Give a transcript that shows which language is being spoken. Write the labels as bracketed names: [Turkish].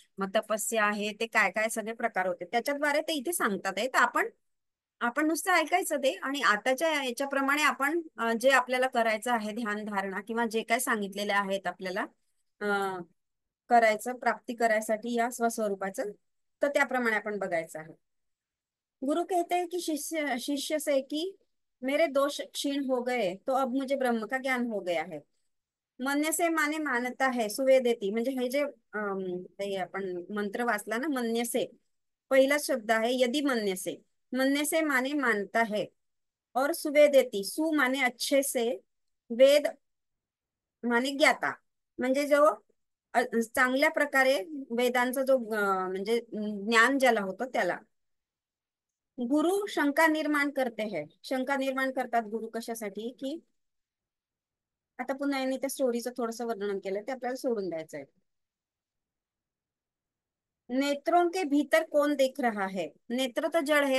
[Marathi] मग तपस्या आहे, ते काय काय सगळे प्रकार होते, त्याच्याद्वारे ते इथे सांगतात आहे. तर आपण नुसतं ऐकायचं ते, आणि आताच्या याच्याप्रमाणे आपण जे आपल्याला करायचं आहे ध्यान धारणा किंवा जे काय सांगितलेले आहेत आपल्याला अं, करायचं प्राप्ती करायसाठी या स्वस्वरूपाचं, तर त्याप्रमाणे आपण बघायचं आहे. [Hindi] गुरु कहते हैं कि शिष्य शिष्य से कि मेरे दोष क्षीण हो गए तो अब मुझे ब्रह्म का ज्ञान हो गया है. [Marathi] म्हणणे से [Hindi] माने मानता है [Marathi] सुवे देती, म्हणजे हे जे ते आपण मंत्र वाचला ना, म्हणणे से पहिला शब्द आहे यदि, म्हणणे से माने मानता है, और सुवे देती, [Hindi] सु माने अच्छे से, वेद माने ज्ञाता, [Marathi] म्हणजे जो चांगल्या प्रकारे वेदांचा जो म्हणजे ज्ञान ज्याला होतं त्याला. [Hindi] गुरु शंका निर्माण करते हैं, [Marathi] शंका निर्माण करतात गुरु कशासाठी, की आता पुन्हा यांनी त्या स्टोरीचं थोडंसं वर्णन केलं, ते आपल्याला सोडून द्यायचं आहे. [Hindi] नेत्रों के भीतर कौन देख रहा है, [Marathi] नेत्र तर जड है.